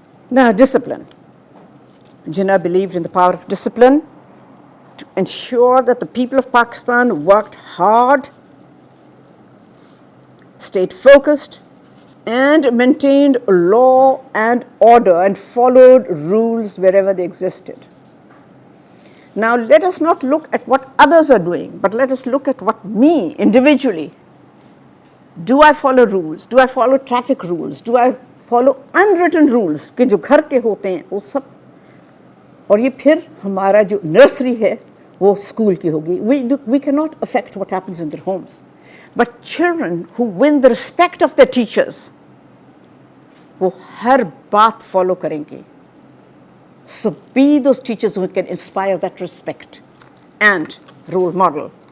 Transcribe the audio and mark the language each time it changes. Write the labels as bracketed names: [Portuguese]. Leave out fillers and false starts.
[English] Now, discipline. Jinnah believed in the power of discipline to ensure that the people of Pakistan worked hard, stayed focused, and maintained law and order and followed rules wherever they existed. Now, let us not look at what others are doing, but let us look at what me individually. Do I follow rules? Do I follow traffic rules? Do I follow unwritten rules [Hindi] कि जो घर के होते हैं वो सब, और ये फिर हमारा जो nursery है वो school की होगी. [English] We cannot affect what happens in their homes. But children who win the respect of their teachers, [Hindi] वो हर बात follow करेंगे. [English] So be those teachers who can inspire that respect and role model.